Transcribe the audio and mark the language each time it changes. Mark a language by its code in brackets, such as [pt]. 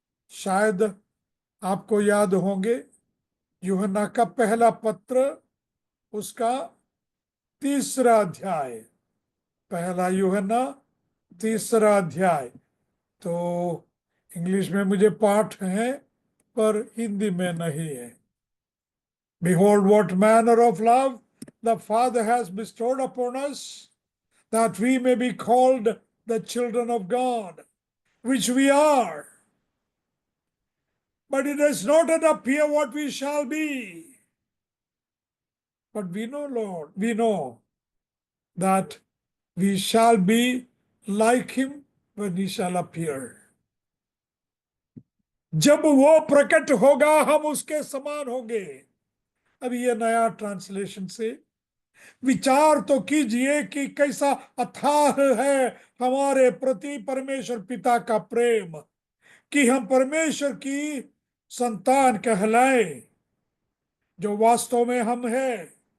[hi] शायद आपको याद होंगे, यूहन्ना का पहला पत्र, उसका तीसरा अध्याय, पहला यूहन्ना तीसरा अध्याय। तो इंग्लिश में मुझे पाठ है पर हिंदी में नहीं है। [en] Behold, what manner of love the Father has bestowed upon us, that we may be called the children of God, which we are. But it does not yet appear what we shall be. But we know, Lord, we know that we shall be like him when he shall appear. [hi] जब वो प्रकट होगा हम उसके समान होंगे। अब ये नया ट्रांसलेशन से विचार तो कीजिए कि कैसा अथाह है हमारे प्रति परमेश्वर पिता का प्रेम, कि हम परमेश्वर की संतान कहलाए, जो वास्तव में हम हैं।